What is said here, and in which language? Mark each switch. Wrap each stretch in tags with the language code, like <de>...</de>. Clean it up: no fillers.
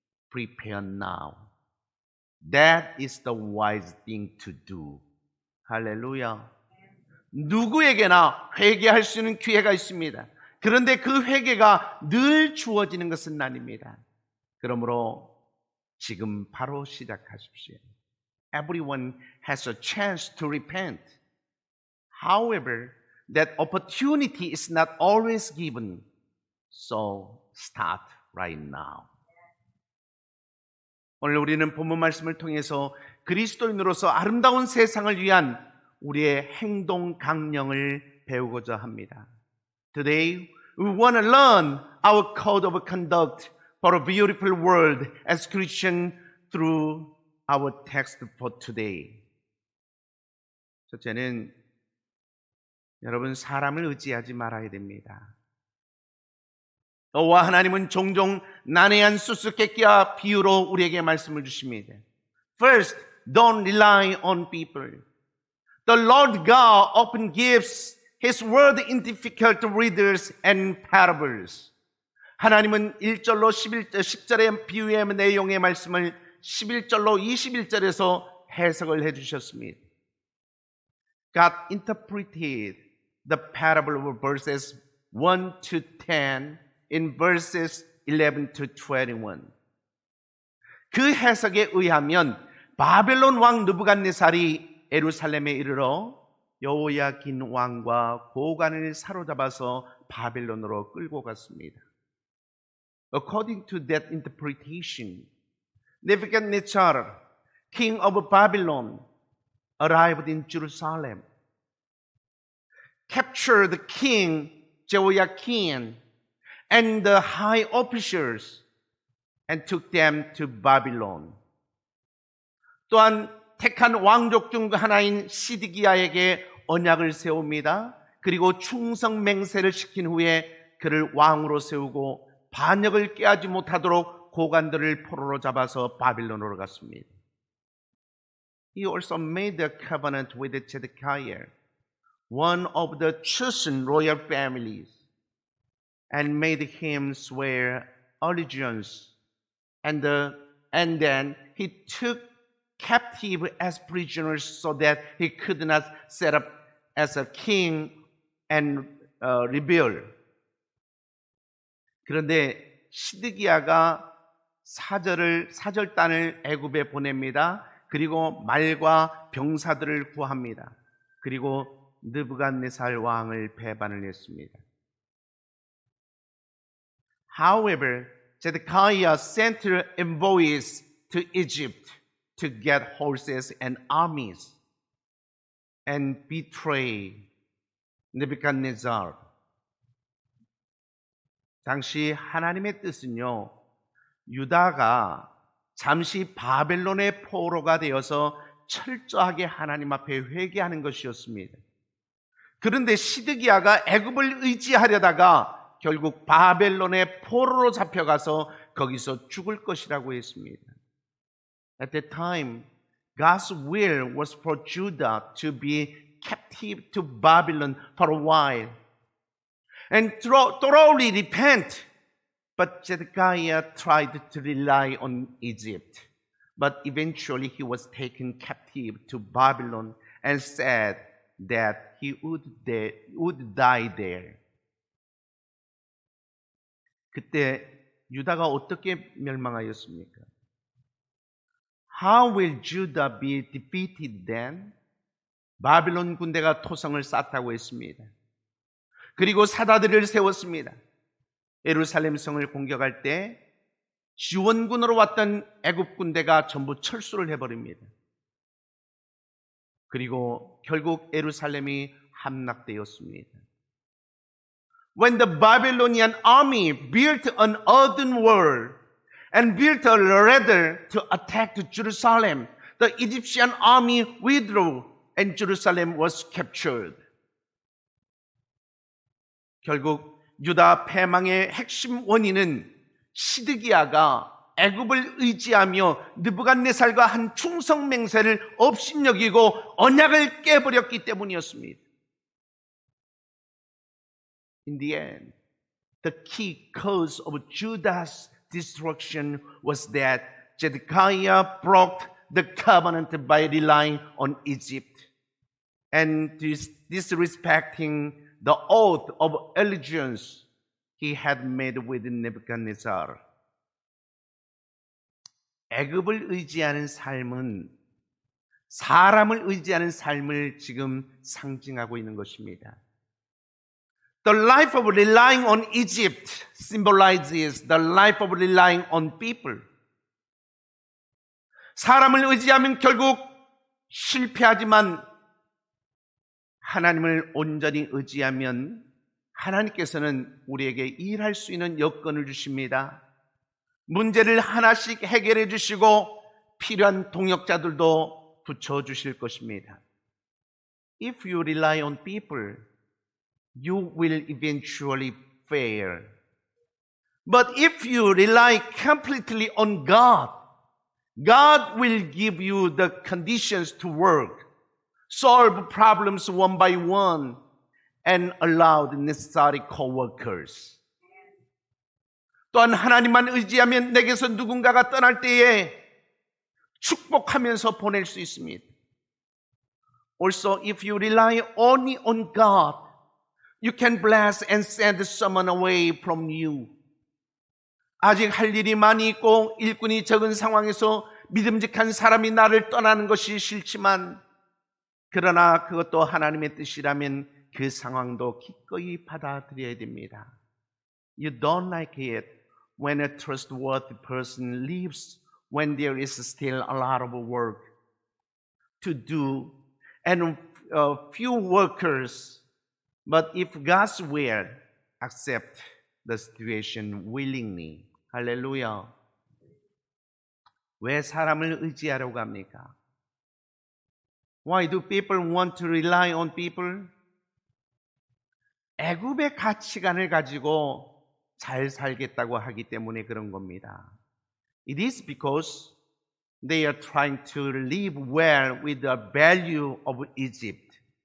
<en>Prepare now. That is the wise thing to do.</en> <ko>할렐루야. 누구에게나 회개할 수 있는 기회가 있습니다. 그런데 그 회개가 늘 주어지는 것은 아닙니다. 그러므로 지금 바로 시작하십시오.</ko> <en>Everyone has a chance to repent. However, that opportunity is not always given. So start right now.</en> <ko>오늘 우리는 본문 말씀을 통해서 그리스도인으로서 아름다운 세상을 위한 우리의 행동 강령을 배우고자 합니다.</ko> <en>Today, we want to learn our code of conduct for a beautiful world as Christians through our text for today.</en> <ko>첫째는 여러분 사람을 의지하지 말아야 됩니다. 여호와 하나님은 종종 난해한 수수께끼와 비유로 우리에게 말씀을 주십니다.</ko> <en>First, don't rely on people. The Lord God often gives His word in difficult riddles and parables.</en> <ko>하나님은 1절로 10절의 비유의 내용의 말씀을 11절로 21절에서 해석을 해주셨습니다.</ko> <en>God interpreted the parable of verses 1 to 10 in verses 11 to 21.</en> <ko>그 해석에 의하면 바벨론 왕 느부갓네살이 예루살렘에 이르러 여호야긴 왕과 고관을 사로잡아서 바벨론으로 끌고 갔습니다.</ko> <en>According to that interpretation, Nebuchadnezzar, king of Babylon, arrived in Jerusalem, captured the king Jehoiakim and the high officials and took them to Babylon.</en> <ko>또한 택한 왕족 중 하나인 시드기야에게 언약을 세웁니다. 그리고 충성 맹세를 시킨 후에 그를 왕으로 세우고 반역을 깨하지 못하도록 고관들을 포로로 잡아서 바빌론으로 갔습니다.</ko> <en>He also made a covenant with Zedekiah, one of the chosen royal families, and made him swear allegiance. And then he took captive as prisoners so that he could not set up as a king and rebel.</en> <ko>그런데 시드기야가 사절단을 애굽에 보냅니다. 그리고 말과 병사들을 구합니다. 그리고 느부갓네살 왕을 배반을 했습니다.</ko> <en>However, Zedekiah sent envoys to Egypt to get horses and armies and betray Nebuchadnezzar.</en> <ko>당시 하나님의 뜻은요, 유다가 잠시 바벨론의 포로가 되어서 철저하게 하나님 앞에 회개하는 것이었습니다. 그런데 시드기야가 애굽을 의지하려다가 결국 바벨론의 포로로 잡혀가서 거기서 죽을 것이라고 했습니다.</ko> <en>At that time, God's will was for Judah to be captive to Babylon for a while and thoroughly repent. But Zedekiah tried to rely on Egypt. But eventually he was taken captive to Babylon and said that he would die there.</en> <ko>그때 유다가 어떻게 멸망하였습니까?</ko> <en>How will Judah be defeated then?</en> <ko>바빌론 군대가 토성을 쌓다고 했습니다. 그리고 사다들을 세웠습니다. 예루살렘 성을 공격할 때 지원군으로 왔던 애굽 군대가 전부 철수를 해버립니다. 그리고 결국 예루살렘이 함락되었습니다.</ko> <en>When the Babylonian army built an earthen wall and built a ladder to attack Jerusalem, the Egyptian army withdrew and Jerusalem was captured.</en> <ko>결국 유다 패망의 핵심 원인은 시드기야가 애굽을 의지하며 느부갓네살과 한 충성 맹세를 업신여기고 언약을 깨버렸기 때문이었습니다.</ko> <en>In the end, the key cause of Judah's destruction was that Zedekiah broke the covenant by relying on Egypt and disrespecting the oath of allegiance he had made with Nebuchadnezzar.</en> <ko>애굽을 의지하는 삶은 사람을 의지하는 삶을 지금 상징하고 있는 것입니다.</ko> <en>The life of relying on Egypt symbolizes the life of relying on people.</en> <ko>사람을 의지하면 결국 실패하지만 하나님을 온전히 의지하면 하나님께서는 우리에게 일할 수 있는 여건을 주십니다. 문제를 하나씩 해결해 주시고 필요한 동역자들도 붙여주실 것입니다.</ko> <en>If you rely on people, you will eventually fail. But if you rely completely on God, God will give you the conditions to work, solve problems one by one, and allow the necessary co-workers.</en> <ko>또한 하나님만 의지하면 내게서 누군가가 떠날 때에 축복하면서 보낼 수 있습니다.</ko> <en>Also, if you rely only on God, you can bless and send someone away from you.</en> <ko>아직 할 일이 많이 있고 일꾼이 적은 상황에서 믿음직한 사람이 나를 떠나는 것이 싫지만 그러나 그것도 하나님의 뜻이라면 그 상황도 기꺼이 받아들여야 됩니다.</ko> <en>You don't like it when a trustworthy person leaves when there is still a lot of work to do and few workers. But if God's will, accept the situation willingly.</en> <ko>할렐루야. 왜 사람을 의지하려고 합니까?</ko> <en>Why do people want to rely on people?</en> <ko>애굽의 가치관을 가지고 잘 살겠다고 하기 때문에 그런 겁니다.</ko> <en>It is because they are trying to live well with the value of Egypt.</en>